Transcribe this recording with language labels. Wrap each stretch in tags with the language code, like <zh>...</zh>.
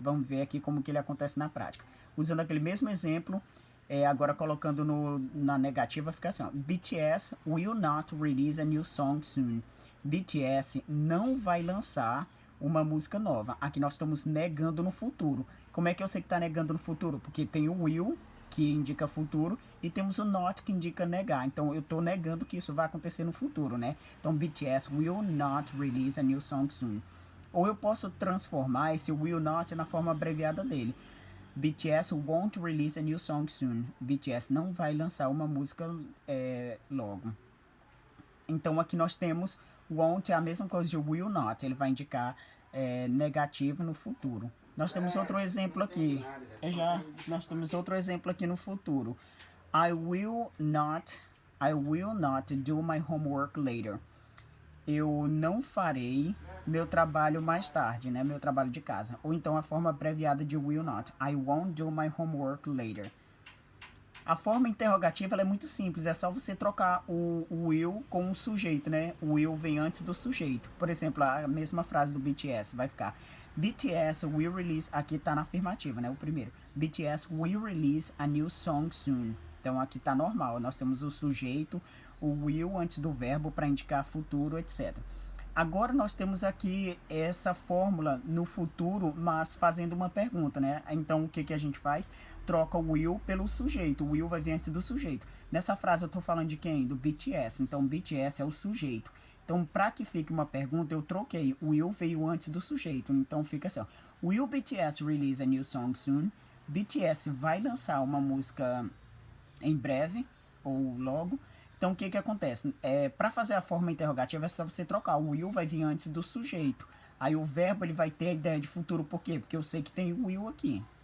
<pt>Vamos ver aqui como que ele acontece na prática. Usando aquele mesmo exemplo, agora colocando na negativa, fica assim, ó,</pt> <en>BTS will not release a new song soon.</en> <pt>BTS não vai lançar uma música nova. Aqui nós estamos negando no futuro. Como é que eu sei que está negando no futuro? Porque tem o will, que indica futuro, e temos o not, que indica negar. Então, eu estou negando que isso vai acontecer no futuro, né? Então,</pt> <en>BTS will not release a new song soon.</en> <pt>Ou eu posso transformar esse will not na forma abreviada dele.</pt> <en>BTS won't release a new song soon.</en> <pt>BTS não vai lançar uma música logo. Então, aqui nós temos won't, é a mesma coisa de will not. Ele vai indicar negativo no futuro. Nós temos outro exemplo aqui. Nós temos outro exemplo aqui no futuro.</pt> <en>I will not do my homework later.</en> <pt>Eu não farei meu trabalho mais tarde, né? Meu trabalho de casa. Ou então a forma abreviada de will not.</pt> <en>I won't do my homework later.</en> <pt>A forma interrogativa ela é muito simples, é só você trocar o will com o sujeito, né? O will vem antes do sujeito. Por exemplo, a mesma frase do BTS vai ficar</pt> <en>BTS will release,</en> <pt>aqui tá na afirmativa, né? O primeiro.</pt> <en>BTS will release a new song soon.</en> <pt>Então aqui tá normal, nós temos o sujeito, o will antes do verbo para indicar futuro, etc. Agora nós temos aqui essa fórmula no futuro, mas fazendo uma pergunta, né? Então o que, que a gente faz? Troca o will pelo sujeito. O will vai vir antes do sujeito. Nessa frase eu estou falando de quem? Do BTS. Então BTS é o sujeito. Então, para que fique uma pergunta, eu troquei. O will veio antes do sujeito. Então fica assim, ó.</pt> <en>Will BTS release a new song soon?</en> <pt>BTS vai lançar uma música em breve, ou logo. Então, o que que acontece? Para fazer a forma interrogativa, é só você trocar. O will vai vir antes do sujeito. Aí o verbo ele vai ter a ideia de futuro. Por quê? Porque eu sei que tem o will aqui.</pt>